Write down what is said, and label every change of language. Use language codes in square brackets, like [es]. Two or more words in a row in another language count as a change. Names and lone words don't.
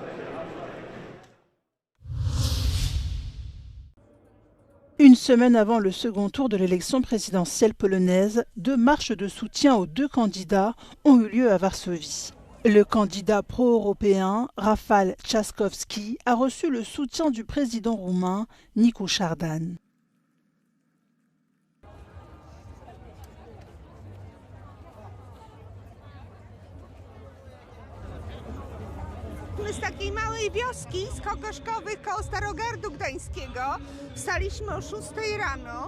[fr] Une semaine avant le second tour de l'élection présidentielle polonaise, 2 marches de soutien aux 2 candidats ont eu lieu à Varsovie. Le candidat pro-européen, Rafał Trzaskowski, a reçu le soutien du président roumain, Nicu Șardan. [pl] Z takiej małej wioski z Kokoszkowych koło Starogardu Gdańskiego wstaliśmy o 6 rano.